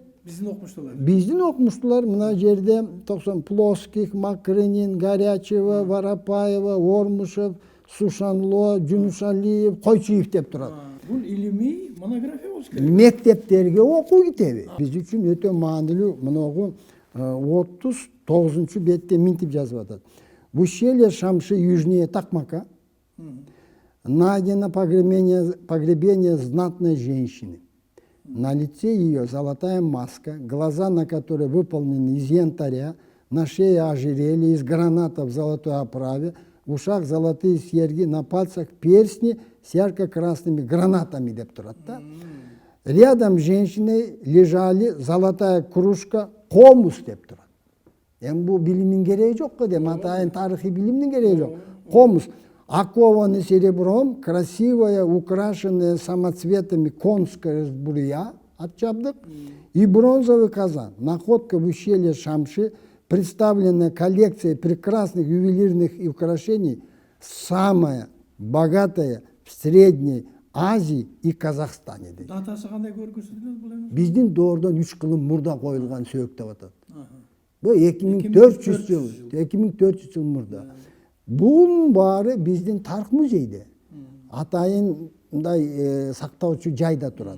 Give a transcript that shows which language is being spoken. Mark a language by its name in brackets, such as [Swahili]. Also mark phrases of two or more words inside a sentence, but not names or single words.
[Kyrgyz] Биздин окумуштуулар мына жерде 90 Плоских, Макрынин, Горячева, Воропаева, Ормушев, Сушанло, Жунушалиев, Койчуев деп турат. Бул илимий монография болуш керек. Мектептерге окуу китеби. Биз үчүн өтө маанилүү мынагу 39 бетте минтип жазып атат. [Russian] В ущелье Шамши южнее Токмака найдено погребение знатной женщины. На лице ее золотая маска, глаза на которой выполнены из янтаря, на шее ожерелье из граната в золотой оправе, в ушах золотые серьги, на пальцах перстни с ярко-красными гранатами [Kyrgyz] деп турат да. [Russian] Рядом с женщиной лежали золотая кружка, [Kyrgyz] комус деп турат. Эми бул билимдин кереги жок го дейм, атайын тарыхый билимдин кереги жок. [Russian] Комус окованы серебром, красивая, украшенная самоцветами конская сбруя от жабдык и бронзовый казан. Находка в ущелье Шамши, представленная коллекцией прекрасных ювелирных украшений, самая богатая в Средней Азии и Казахстане. [Kyrgyz] Датасы кандай көрсөтүлөт бул эми? Биздин доордон 3 кылым мурда коюлган сөйк деп атат. Бул 2400 жыл, 2400 жыл мурда. Bunun баары биздин тарых музейде. Атайындай сактоочу жайда турат.